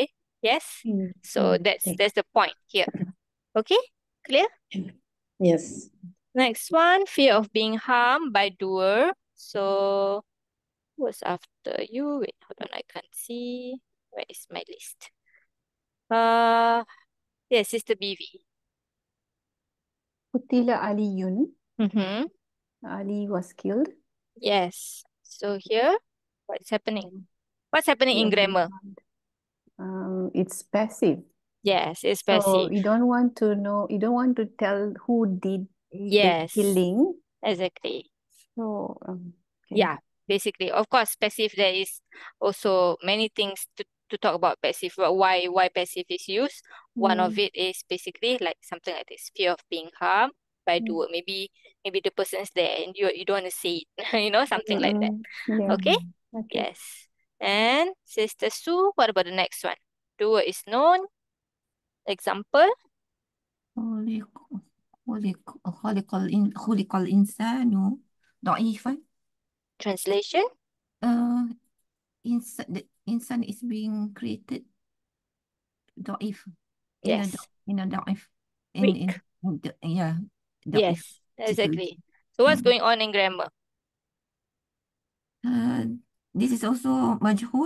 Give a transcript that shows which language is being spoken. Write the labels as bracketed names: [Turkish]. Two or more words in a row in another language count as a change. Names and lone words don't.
[English] Yes. So that's the point here. Okay. Clear? Yes. Next one, fear of being harmed by doer. So who's after you? Wait, hold on, I can't see. Where is my list? Yes, Sister BV. [Arabic] قتل علي. [English] Mm-hmm. Ali was killed. Yes. So here, what's happening? What's happening in grammar? It's passive. Yes, it's So passive. you don't want to know, you don't want to tell who did Yes, the killing. exactly. So Yeah, basically. Of course, passive, there is also many things to talk about passive, but why passive is used. One of it is basically like something like this, fear of being harmed by doer. Maybe the person's there and you don't want to say it, something like that. Yeah. Okay? Yes. And Sister Sue, what about the next one? Doer is known. Example? [Arabic] خلق الإنسان ضعيفا. [English] Translation? The insan is being created ضعيف. Yes. In a ضعيف. Weak. Yeah. Yes, exactly. So what's going on in grammar? This is also majhul.